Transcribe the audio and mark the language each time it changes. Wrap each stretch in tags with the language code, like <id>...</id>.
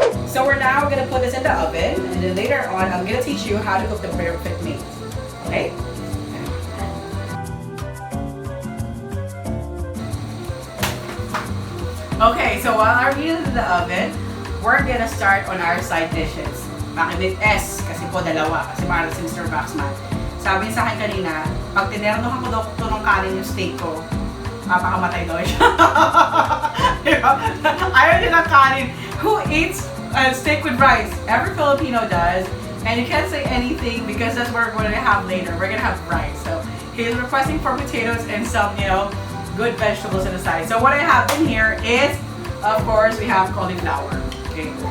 <en>So we're now gonna put this in the oven, and then later on, I'm gonna teach you how to cook the perfect meat. Okay? Okay, so while our meat is in the oven, we're gonna start on our side dishes.</en> <tl>Bakit</tl> <en>with S?</en> <tl>Kasi po dalawa. Kasi para si Mr. Baxman. Sabi niya sa akin kanina, pag tinernohan ko daw ito ng kanin yung steak ko, mapakamatay daw siya. Diba? Ayaw niya ng kanin.</tl> <en>Who eats steak with rice? Every Filipino does. And you can't say anything because that's what we're going to have later. We're going to have rice. So he's requesting for potatoes and some, good vegetables on the side. So what I have in here is, of course, we have cauliflower. Okay.</en>